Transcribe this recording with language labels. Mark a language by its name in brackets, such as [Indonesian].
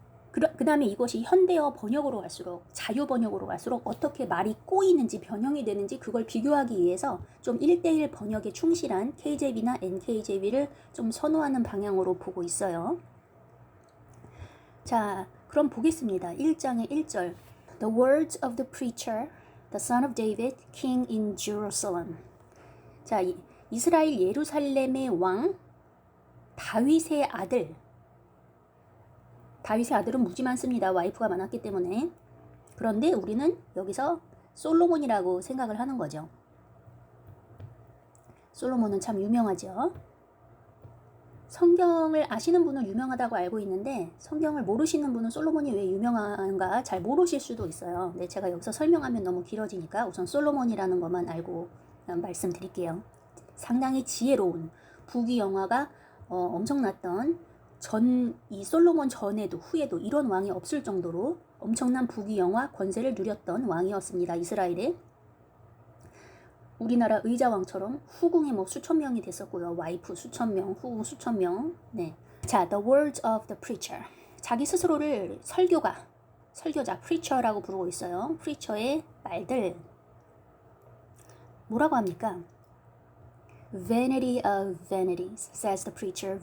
[Korean] 그 다음에 이것이 현대어 번역으로 갈수록, 자유 번역으로 갈수록 어떻게 말이 꼬이는지 변형이 되는지 그걸 비교하기 위해서 좀 1:1 번역에 충실한 KJV나 NKJV를 좀 선호하는 방향으로 보고 있어요. 자, 그럼 보겠습니다. 1장의 1절. [English] The words of the preacher, the son of David, king in Jerusalem. [Korean] 자, 이스라엘 예루살렘의 왕 다윗의 아들. 다윗의 아들은 무지 많습니다. 와이프가 많았기 때문에. 그런데 우리는 여기서 솔로몬이라고 생각을 하는 거죠. 솔로몬은 참 유명하죠. 성경을 아시는 분은 유명하다고 알고 있는데 성경을 모르시는 분은 솔로몬이 왜 유명한가 잘 모르실 수도 있어요. 근데 제가 여기서 설명하면 너무 길어지니까 우선 솔로몬이라는 것만 알고 말씀드릴게요. 상당히 지혜로운 부귀영화가 엄청났던 이 솔로몬 전에도 후에도 이런 왕이 없을 정도로 엄청난 부귀영화 권세를 누렸던 왕이었습니다. 이스라엘에. 우리나라 의자왕처럼 후궁에 수천 명이 됐었고요. 와이프 수천 명, 후궁 수천 명. 네. [English] 자, the words of the preacher. [Korean] 자기 스스로를 설교자, preacher라고 부르고 있어요. preacher의 말들. 뭐라고 합니까? [English] Vanity of vanities, says the preacher.